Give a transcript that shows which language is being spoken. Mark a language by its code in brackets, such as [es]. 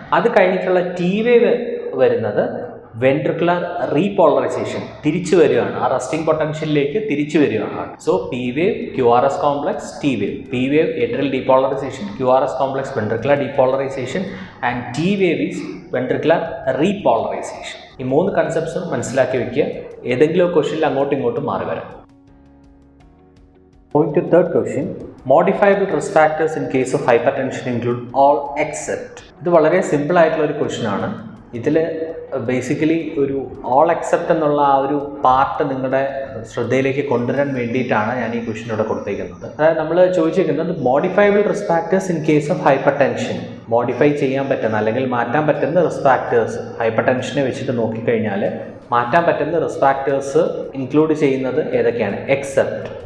[ml] അത് കഴിഞ്ഞിട്ടുള്ള T wave വരുന്നത് വെൻട്രിക്കുലർ റീപോളറൈസേഷൻ, തിരിച്ചു വരികയാണ്, ആ റെസ്റ്റിംഗ് പൊട്ടൻഷ്യലിലേക്ക് തിരിച്ചു വരികയാണ്. So P wave QRS complex, T wave. P wave atrial depolarisation, QRS complex ventricular depolarisation and T wave is ventricular repolarisation. ഈ 3 കൺസെപ്റ്റ്സും മനസ്സിലാക്കി വയ്ക്കുക. ഏതെങ്കിലും ക്വസ്റ്റ്യനിൽ അങ്ങോട്ടും ഇങ്ങോട്ടും മാറി വരാം. [en] Going to third question. Modifiable risk factors in case of hypertension include all except. [ml] ഇത് വളരെ സിമ്പിൾ ആയിട്ടുള്ള ഒരു ക്വസ്റ്റ്യൻ ആണ്. ഇതിൽ ബേസിക്കലി ഒരു ഓൾ എക്സെപ്റ്റ് എന്നുള്ള ആ ഒരു പാർട്ട് നിങ്ങളുടെ ശ്രദ്ധയിലേക്ക് കൊണ്ടുവരാൻ വേണ്ടിയിട്ടാണ് ഞാൻ ഈ ക്വസ്റ്റ്യൻ ഇവിടെ കൊടുത്തേക്കുന്നത്. അതായത് നമ്മൾ ചോദിച്ചിരിക്കുന്നത് [en] Modifiable risk factors in case of hypertension. [ml] Modify ചെയ്യാൻ പറ്റുന്ന അല്ലെങ്കിൽ മാറ്റാൻ പറ്റുന്ന റിസ്ക് ഫാക്ടേഴ്സ് ഹൈപ്പർ ടെൻഷനെ വെച്ചിട്ട് നോക്കിക്കഴിഞ്ഞാൽ മാറ്റാൻ പറ്റുന്ന റിസ്ക് ഫാക്ടേഴ്സ് ഇൻക്ലൂഡ് ചെയ്യുന്നത് ഏതൊക്കെയാണ്? എക്സെപ്റ്റ്.